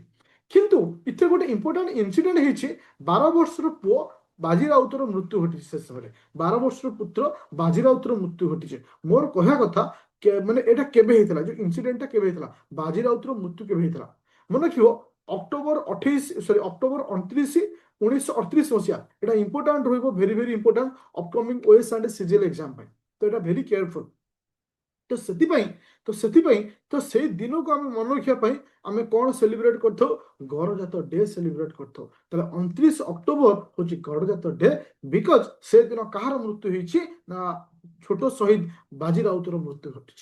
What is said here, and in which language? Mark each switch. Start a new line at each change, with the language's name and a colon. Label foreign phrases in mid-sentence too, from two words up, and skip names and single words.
Odia: କିନ୍ତୁ ଏଥିରେ ଗୋଟେ
English: important incident
Odia: ହେଇଛି, 12 ବର୍ଷର ପୁଅ ବାଜି ରାଉତର ମୃତ୍ୟୁ ଘଟିଛି ସେ ସମୟରେ। 12 ବର୍ଷର ପୁତ୍ର ବାଜି ରାଉତର ମୃତ୍ୟୁ ଘଟିଛି। ମୋର କହିବା କଥା ମାନେ ଏଇଟା କେବେ ହେଇଥିଲା, ଯୋଉ ଇନସିଡେଣ୍ଟଟା କେବେ ହେଇଥିଲା, ବାଜି ରାଉତର ମୃତ୍ୟୁ କେବେ ହେଇଥିଲା? ମନେ ରଖିବ ଅକ୍ଟୋବର 29, 1938 ମସିହା। ଏଟା ଇମ୍ପର୍ଟାଣ୍ଟ ରହବ,
English: very very important upcoming OS and CGL exam পাই।
Odia: ତ ଏଟା
English: very careful.
Odia: তো ସେଥିପାଇଁ ତ ସେଥିପାଇଁ ତ ସେଇ ଦିନକୁ ଆମେ ମନେ ରଖିବା ପାଇଁ ଆମେ କଣ ସେଲିବ୍ରେଟ କରିଥାଉ? ଗଡ଼ଜାତ ଡେ ସେଲିବ୍ରେଟ କରିଥାଉ। ତାହେଲେ 29 ଅକ୍ଟୋବର ହଉଛି ଗଡ଼ଜାତ ଡେ, ବିକଜ ସେଦିନ କାହାର ମୃତ୍ୟୁ ହେଇଛି ନା ଛୋଟ ଶହୀଦ ବାଜି ରାଉତର ମୃତ୍ୟୁ ଘଟିଛି।